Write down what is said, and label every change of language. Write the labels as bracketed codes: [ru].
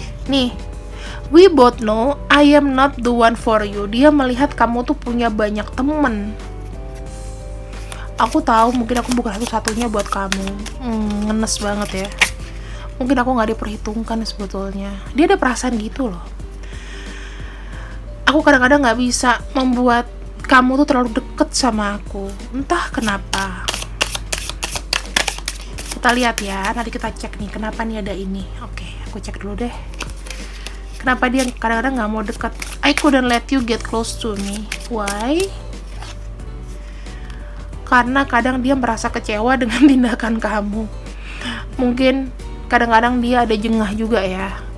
[en] Nih, we both know I am not the one for you. [id] Dia melihat kamu tuh punya banyak temen. Aku tahu mungkin aku bukan satu-satunya buat kamu. Ngenes banget ya. Mungkin aku gak diperhitungkan sebetulnya. Dia ada perasaan gitu loh. Aku kadang-kadang gak bisa membuat kamu tuh terlalu deket sama aku. Entah kenapa. Kita lihat ya, nanti kita cek nih kenapa nih ada ini. Oke, aku cek dulu deh. Kenapa dia kadang-kadang gak mau dekat. [en] I couldn't let you get close to me. Why? [id] Karena kadang dia merasa kecewa dengan tindakan kamu. Mungkin kadang-kadang dia ada jengah juga ya.